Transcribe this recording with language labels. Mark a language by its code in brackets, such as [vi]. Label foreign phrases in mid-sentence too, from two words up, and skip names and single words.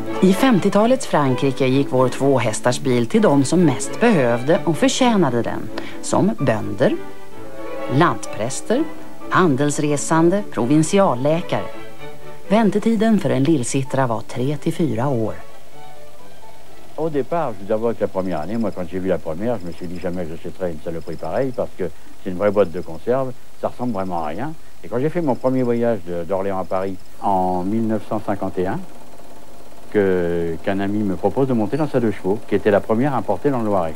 [sv] I 50-talets Frankrike gick vår tvåhästarsbil till de som mest behövde och förtjänade den. Som bönder, lantpräster, handelsresande, provinsialläkare. Väntetiden för en lillsittra var 3 till 4 år. [fr] Au départ, je vous avoue que la première année, moi quand j'ai vu la première, je me suis dit jamais je j'achèterais une saloperie pareille parce que c'est une vraie boîte de conserve, ça ressemble vraiment à rien. Et quand j'ai fait mon premier voyage d'Orléans à Paris en 1951, qu'un ami me propose de monter dans sa 2 chevaux, qui était la première importée dans le Loiret.